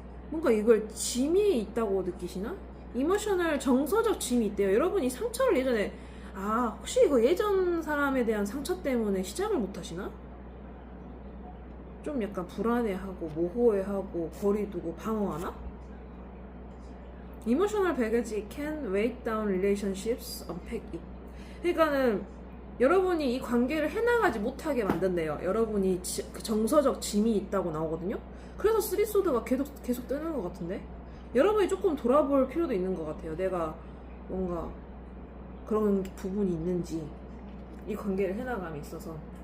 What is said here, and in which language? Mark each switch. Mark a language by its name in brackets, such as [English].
[Korean] 뭔가 이걸 짐이 있다고 느끼시나? 이모셔널 정서적 짐이 있대요. 여러분이 상처를 예전에, 혹시 이거 예전 사람에 대한 상처 때문에 시작을 못 하시나? 좀 약간 불안해하고 모호해하고 거리두고 방어하나? [English] Emotional baggage can weigh down relationships, unpack it. [Korean] 그러니까는 여러분이 이 관계를 해나가지 못하게 만든대요. 여러분이 그 정서적 짐이 있다고 나오거든요. 그래서 쓰리소드가 계속 뜨는 것 같은데, 여러분이 조금 돌아볼 필요도 있는 것 같아요. 내가 뭔가 그런 부분이 있는지, 이 관계를 해나감에 있어서.